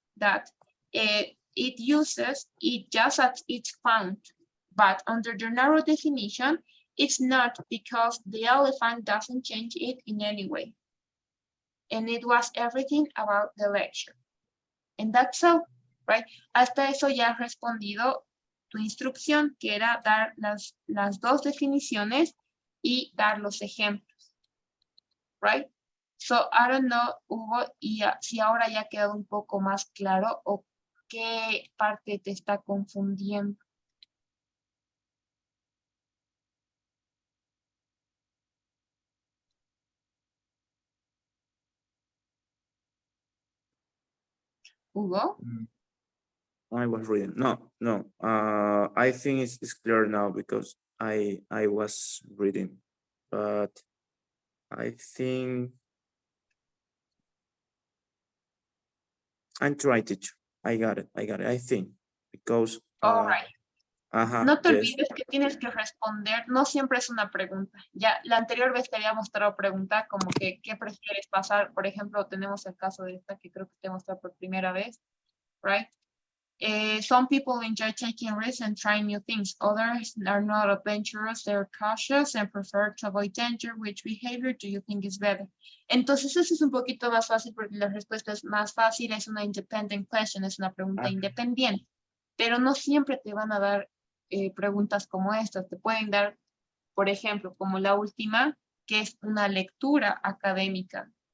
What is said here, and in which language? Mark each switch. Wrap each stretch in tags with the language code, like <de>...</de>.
<en>That it uses it just as it's found. But under the narrow definition, it's not because the elephant doesn't change it in any way. And it was everything about the lecture. And that's all, right?</en> <es>Hasta eso ya has respondido tu instrucción, que era dar las dos definiciones y dar los ejemplos, right?</es> <en>So, I don't know,</en> <es>Hugo, y si ahora ya ha quedado un poco más claro o qué parte te está confundiendo. Hugo?</es> <en>I was reading. No. I think it's clear now because I was reading, but I think I'm trying to. I got it. I think because All right.</en> <es>No te</es> <en>Yes.</en> <es>olvides que tienes que responder, no siempre es una pregunta. Ya la anterior vez te había mostrado pregunta como que, ¿qué prefieres pasar? Por ejemplo, tenemos el caso de esta que creo que te mostré por primera vez, right?</es> <en>Some people enjoy taking risks and trying new things. Others are not adventurous, they're cautious and prefer to avoid danger. Which behavior do you think is better?</en> <es>Entonces eso es un poquito más fácil porque la respuesta es más fácil, es una</es> <en>independent question,</en> <es>es una pregunta independiente, pero no siempre te van a dar preguntas como estas. Te pueden dar, por ejemplo, como la última, que es una lectura académica.</es>